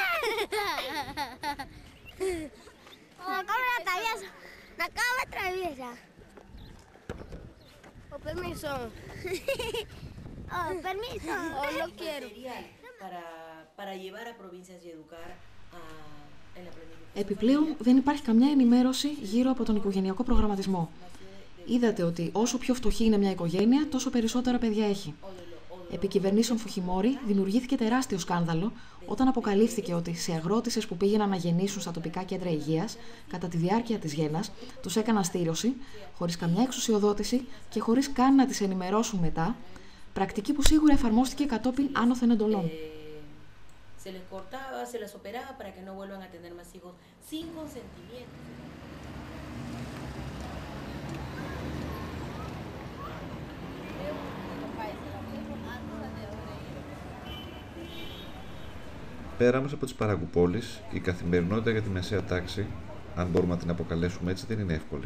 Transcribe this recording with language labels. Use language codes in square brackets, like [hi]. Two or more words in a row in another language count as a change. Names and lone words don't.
[es] La cámara traviesa. La cámara traviesa. O permiso. Oh, permiso. O no quiero. Para llevar a provincias y educar en la planificación. [el] Επιπλέον, δεν υπάρχει καμιά ενημέρωση γύρω από τον οικογενειακό προγραμματισμό. Είδατε ότι όσο πιο φτωχή είναι μια οικογένεια, τόσο περισσότερα παιδιά έχει. Επί κυβερνήσεων Φουχιμόρη δημιουργήθηκε τεράστιο σκάνδαλο όταν αποκαλύφθηκε ότι σε αγρότισσες που πήγαιναν να γεννήσουν στα τοπικά κέντρα υγείας, κατά τη διάρκεια της γέννας, τους έκαναν στήρωση, χωρίς καμιά εξουσιοδότηση και χωρίς καν να τις ενημερώσουν μετά, πρακτική που σίγουρα εφαρμόστηκε κατόπιν άνωθεν εντολών. [es] Se les cortaba, se les operaba para que no vuelvan a tener más hijos sin consentimiento. [el] Πέρα μας από τις παραγκουπόλεις, η καθημερινότητα για τη μεσαία τάξη, αν μπορούμε να την αποκαλέσουμε έτσι, δεν είναι εύκολη.